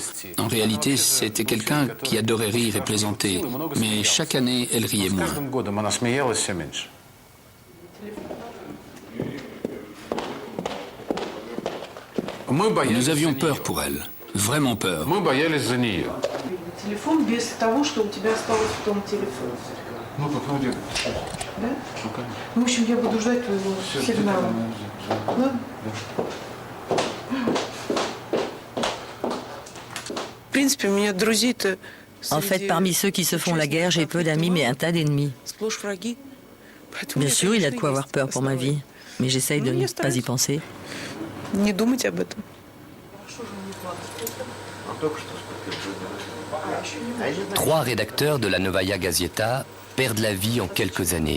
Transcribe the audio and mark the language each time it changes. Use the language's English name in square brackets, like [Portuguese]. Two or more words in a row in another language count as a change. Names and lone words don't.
[French] En réalité, c'était quelqu'un qui adorait rire et plaisanter, mais chaque année, elle riait moins. Nous avions peur pour elle, vraiment peur. [Russian] В общем, я буду ждать твоего сигнала. Да? [French] En fait, parmi ceux qui se font la guerre, j'ai peu d'amis, mais un tas d'ennemis. Bien sûr, il y a de quoi avoir peur pour ma vie, mais j'essaye de ne pas y penser. Trois rédacteurs de la Novaya Gazeta perdent la vie en quelques années.